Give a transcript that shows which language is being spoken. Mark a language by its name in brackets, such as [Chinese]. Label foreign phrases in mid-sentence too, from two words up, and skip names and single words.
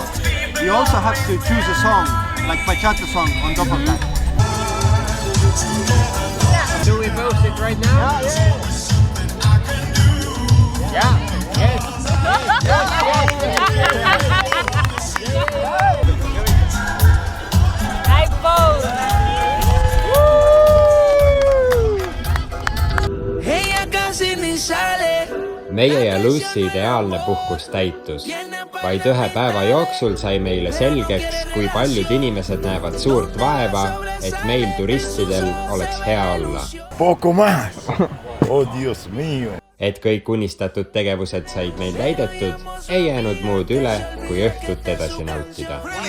[English] You also have to choose a song, like bachata song on top of that. Do we post it right now? Yeah. Yes. Nice pose. [Spanish] Ella casi ni sale. [Estonian] Meie ja Lucy ideaalne puhkus täitus. Vaid 1 päeva jooksul sai meile selgeks, kui paljud inimesed näevad suurt vaeva, et meil turistidel oleks hea olla. [Spanish] Poco más. Oh, Dios mío. [Estonian] Et kõik unistatud tegevused said meil täidetud, ei jäänud muud üle, kui õhtut edasi nautida.